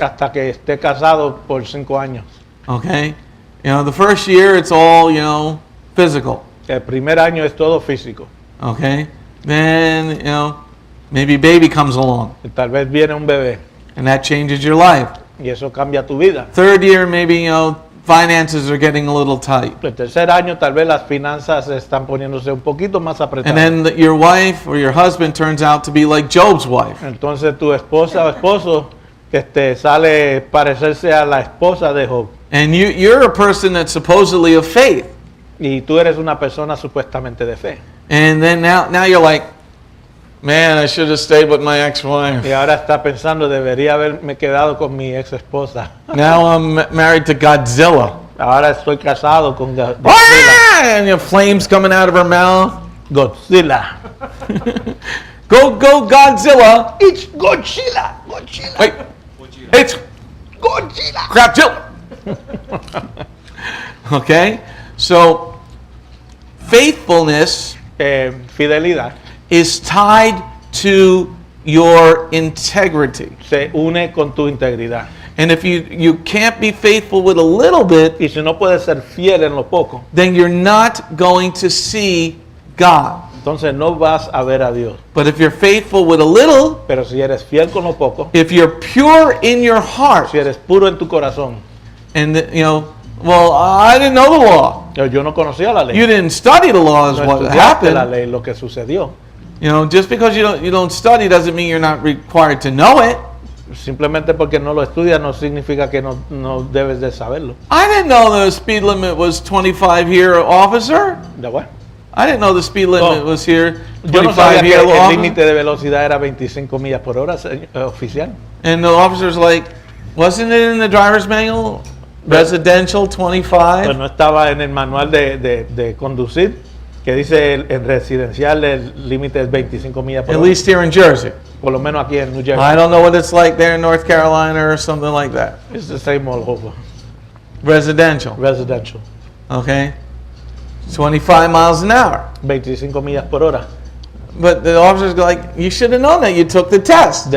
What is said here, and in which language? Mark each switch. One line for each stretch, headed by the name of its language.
Spanish: hasta que esté casado por 5 años.
English: Okay, the first year it's all physical.
Spanish: El primer año es todo físico.
English: Okay, then maybe a baby comes along,
Spanish: Y tal vez viene un bebé
English: and that changes your life.
Spanish: y eso cambia tu vida.
English: Third year, maybe finances are getting a little tight,
Spanish: El tercer año tal vez las finanzas están poniéndose un poquito más
English: and
Spanish: apretadas.
English: then your wife or your husband turns out to be like Job's wife.
Spanish: Entonces tu esposa o esposo sale parecerse a la esposa de Job.
English: And you're a person that's supposedly of faith.
Spanish: Y tú eres una persona supuestamente de fe.
English: And then now you're like, man, I should have stayed with my ex-wife.
Spanish: Y ahora está pensando, debería haberme quedado con mi ex esposa.
English: Now I'm married to Godzilla.
Spanish: Ahora estoy casado con Godzilla. "Ah!"
English: and your flames coming out of her mouth. Godzilla. Go Godzilla. It's Godzilla. Godzilla. Wait, it's Godzilla. Crapzilla. Okay, so faithfulness
Spanish: Fidelidad
English: is tied to your integrity.
Spanish: se une con tu integridad.
English: And if you can't be faithful with a little bit,
Spanish: Y si no puedes ser fiel en lo poco,
English: then you're not going to see God.
Spanish: entonces no vas a ver a Dios.
English: But if you're faithful with a little,
Spanish: Pero si eres fiel con lo poco,
English: if you're pure in your heart,
Spanish: si eres puro en tu corazón,
English: and well, I didn't know the law.
Spanish: yo no conocía la ley.
English: You didn't study the law is
Spanish: No
English: what
Spanish: estudiaste la
English: happened.
Spanish: ley, lo que sucedió.
English: Just because you don't study doesn't mean you're not required to know it.
Spanish: Simplemente porque no lo estudias no significa que no debes de saberlo.
English: I didn't know the speed limit was 25 here, officer.
Spanish: ¿De
English: what? I didn't know the speed limit
Spanish: No.
English: was here,
Spanish: Yo no sabía que
English: here,
Spanish: el
English: officer.
Spanish: límite de velocidad era 25 millas por hora, oficial.
English: And the officer's like, wasn't it in the driver's manual? Residential 25?
Spanish: Pues no estaba en el manual de conducir, que dice en residencial el límite es 25 millas por
English: At
Spanish: hora.
English: least here in Jersey.
Spanish: Por lo menos aquí en New Jersey.
English: I don't know what it's like there in North Carolina or something like that. It's the same all over. Residential, Residential. okay? 25 miles an hour.
Spanish: 25 millas por hora.
English: But the officer's like, you should have known that. You took the test.